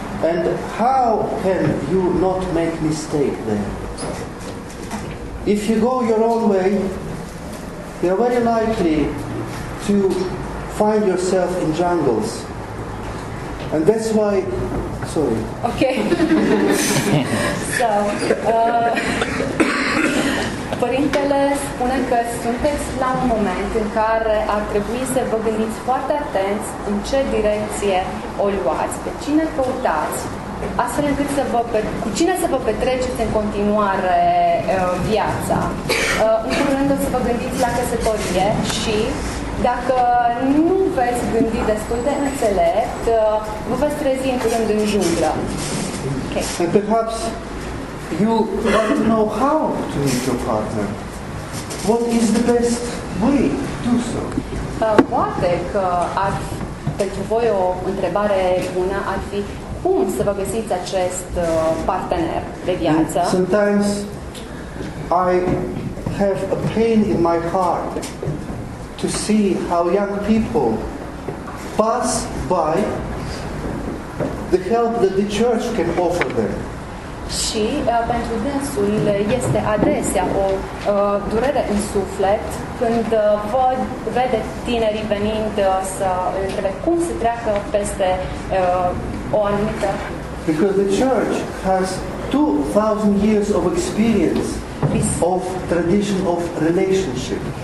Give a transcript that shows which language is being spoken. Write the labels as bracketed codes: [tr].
[en] And how can you not make mistake there? If you go your own way, you are very likely to find yourself in jungles. And that's why, sorry. Okay. [ro] So, Părintele spune că sunteți la un moment în care ar trebui să vă gândiți foarte atenți în ce direcție o luați, pe cine căutați, astfel încât cu cine să vă petreceți în continuare viața. În primul rând o să vă gândiți la căsătorie și dacă nu veți gândi destul de înțelept, vă veți trezi în curând în junglă. [en] Okay. And perhaps you want to know how to meet your partner. What is the best way to do so? [ro] Poate că pentru voi o întrebare bună ar fi cum să vă găsiți acest partener de viață. [en] And sometimes I have a pain in my heart to see how young people pass by the help that the church can offer them. [ro] Și pentru dânsul este adesea o durere în suflet când vede tinerii venind să îl întrebe cum se treacă peste o anumită... [en] Because the church has 2,000 years of experience of tradition of relationship.